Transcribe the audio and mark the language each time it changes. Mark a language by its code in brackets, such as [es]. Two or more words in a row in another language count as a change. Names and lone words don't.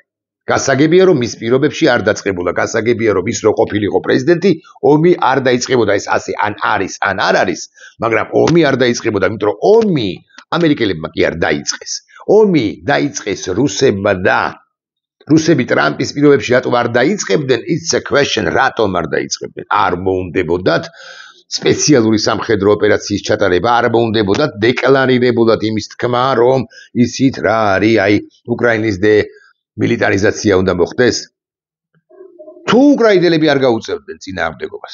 [ka] გასაგებია რომ მის პირობებში არ დაწყებულა, გასაგებია რომ ის რო ყოფილიყო პრეზიდენტი, ომი არ დაიწყებოდა, ეს ასე ან არის ან არ არის, მაგრამ ომი არ დაიწყებოდა, იმიტომ რომ ომი ამერიკელებმა კი არ დაიწყეს. ომი დაიწყეს რუსებმა და რუსები ტრამპის პირობებში რატომ არ დაიწყებდნენ? [en] It's a question, [ka] რატომ არ დაიწყებდნენ? არ მოუნდებოდათ სპეციალური სამხედრო ოპერაციის ჩატარება, არ მოუნდებოდათ დეკლარირებულად იმის თქმა, რომ იცით რა არის, უკრაინის მილიტარიზაცია უნდა მოხდეს. თუ უკრაინელები არ გაუწევდნენ წინააღმდეგობას.